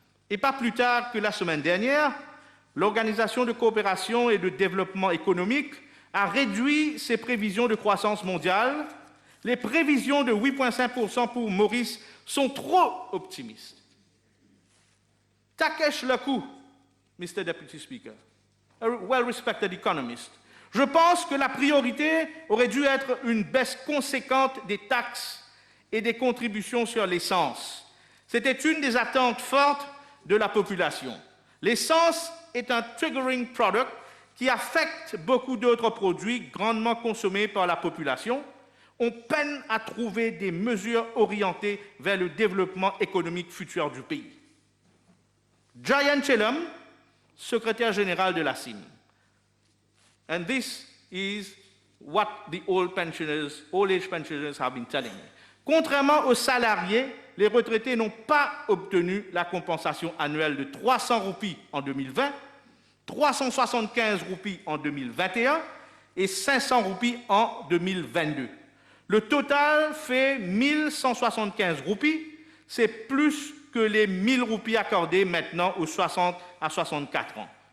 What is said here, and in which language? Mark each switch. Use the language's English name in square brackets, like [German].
[French] Et pas plus tard que la semaine dernière, l'Organisation de coopération et de développement économique a réduit ses prévisions de croissance mondiale. Les prévisions de 8,5% pour Maurice sont trop optimistes. [English] Takesh Lakou, Mr. Deputy Speaker, a well-respected economist. [French] Je pense que la priorité aurait dû être une baisse conséquente des taxes et des contributions sur l'essence. C'était une des attentes fortes de la population. L'essence est un [English] triggering product [French] qui affectent beaucoup d'autres produits grandement consommés par la population, on peine à trouver des mesures orientées vers le développement économique futur du pays. Giant Chelum, secrétaire général de la CIM. [English] And this is what the old age pensioners have been telling me. [French] Contrairement aux salariés, les retraités n'ont pas obtenu la compensation annuelle de 300 roupies en 2020, 375 roupies en 2021 et 500 roupies en 2022. Le total fait 1175 roupies, c'est plus que les 1000 roupies accordées maintenant aux 60 à 64 ans.